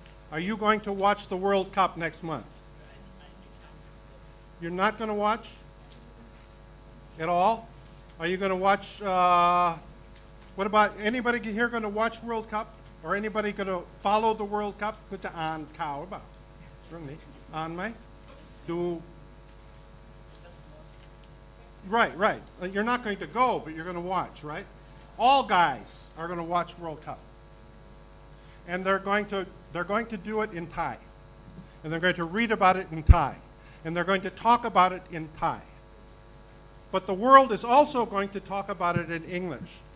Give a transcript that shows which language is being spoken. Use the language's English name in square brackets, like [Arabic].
[English] Are you going to watch the World Cup next month? You're not going to watch at all? Are you going to watch, what about, anybody here going to watch World Cup? Or anybody going to follow the World Cup? [Thai] คุณจะอ่านข่าวหรือเปล่าเรื่องนี้อ่านไหมดู [English] Right. You're not going to go, but you're going to watch, right? All guys are going to watch World Cup. And they're going to do it in Thai. And they're going to read about it in Thai. And they're going to talk about it in Thai. But the world is also going to talk about it in English.